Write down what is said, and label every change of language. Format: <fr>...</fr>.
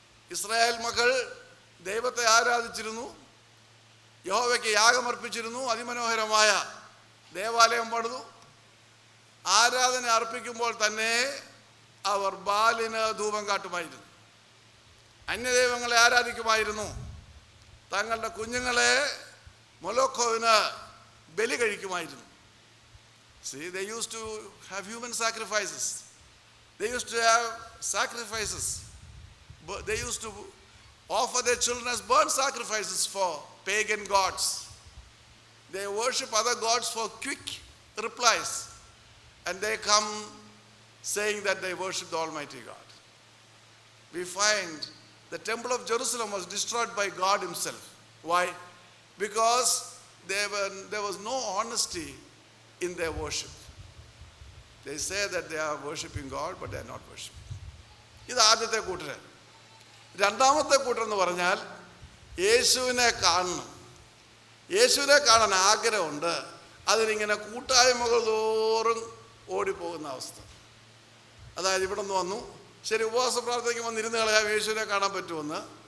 <ml>Israel മക്കൾ ദൈവത്തെ ആരാധിച്ചിരുന്നു, യഹോവയ്ക്ക് യാഗമർപ്പിച്ചിരുന്നു, അതിമനോഹരമായ ദേവാലയം പണിതു. ആരാധന അർപ്പിക്കുമ്പോൾ തന്നെ അവർ ബാലിന് ധൂപം കാട്ടുമായിരുന്നു, അന്യദൈവങ്ങളെ ആരാധിക്കുമായിരുന്നു, തങ്ങളുടെ കുഞ്ഞുങ്ങളെ മൊലോഖോവിന് ബലി കഴിക്കുമായിരുന്നു.</ml> <en>See, they used to have human sacrifices. They used to have sacrifices. They used to offer their children as burnt sacrifices for pagan gods. They worship other gods for quick replies. And they come saying that they worship the Almighty God. We find the temple of Jerusalem was destroyed by God himself. Why? Because there was no honesty in their worship. They say that they are worshiping God, but they are not worshiping.</en> <ml>ഇത് ആദ്യത്തെ കൂട്ടർ. രണ്ടാമത്തെ കൂട്ടർ എന്ന് പറഞ്ഞാൽ യേശുവിനെ കാണണം, യേശുവിനെ കാണാൻ ആഗ്രഹമുണ്ട്, അതിനിങ്ങനെ കൂട്ടായ്മകൾ തോറും ഓടിപ്പോകുന്ന അവസ്ഥ. അതായത് ഇവിടെ നിന്ന് വന്നു, ശരി ഉപവാസ പ്രാർത്ഥനയ്ക്ക് വന്നിരുന്ന് കളയാം, യേശുവിനെ കാണാൻ പറ്റുമെന്ന്.</ml>